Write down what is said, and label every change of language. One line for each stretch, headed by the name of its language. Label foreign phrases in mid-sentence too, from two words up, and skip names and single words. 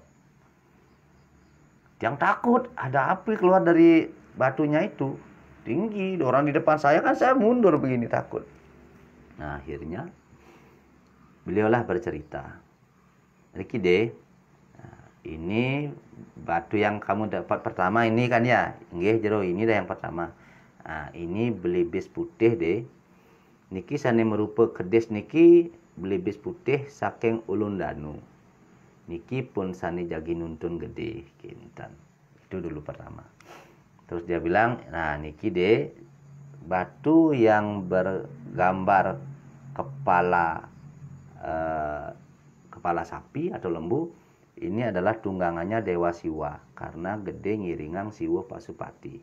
Indonesian: Tiang takut ada api keluar dari batunya itu tinggi. Orang di depan saya kan, saya mundur begini takut. Nah, akhirnya beliaulah bercerita, Riki deh, ini batu yang kamu dapat pertama ini kan ya, nggih jero ini dah yang pertama. Nah, ini belibis putih deh.
Balinese: Niki sane merupa kedes niki belibis putih saking ulun danu. Niki pun sane jagi nuntun gede kintan.
Indonesian: Itu dulu pertama. Terus dia bilang, nah niki deh batu yang bergambar kepala sapi atau lembu, ini adalah tunggangannya Dewa Siwa karena gede ngiringang Siwa Pasupati.